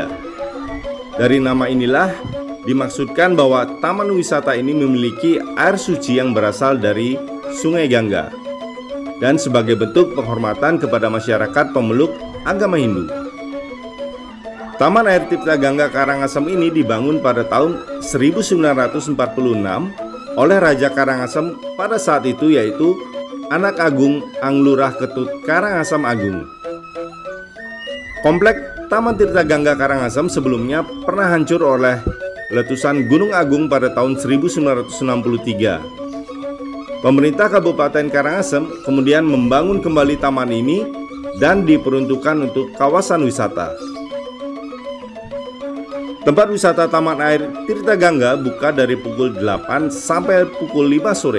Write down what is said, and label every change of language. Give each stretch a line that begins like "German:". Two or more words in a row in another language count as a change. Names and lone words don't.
Indonesian: Dari nama inilah dimaksudkan bahwa taman wisata ini memiliki air suci yang berasal dari Sungai Gangga, dan sebagai bentuk penghormatan kepada masyarakat pemeluk agama Hindu. Taman Air Tirta Gangga Karangasem ini dibangun pada tahun 1946 oleh Raja Karangasem pada saat itu, yaitu Anak Agung Anglurah Ketut Karangasem Agung. Komplek Taman Tirta Gangga Karangasem sebelumnya pernah hancur oleh letusan Gunung Agung pada tahun 1963. Pemerintah Kabupaten Karangasem kemudian membangun kembali taman ini dan diperuntukkan untuk kawasan wisata. Tempat wisata Taman Air Tirta Gangga buka dari pukul 8 sampai pukul 5 sore.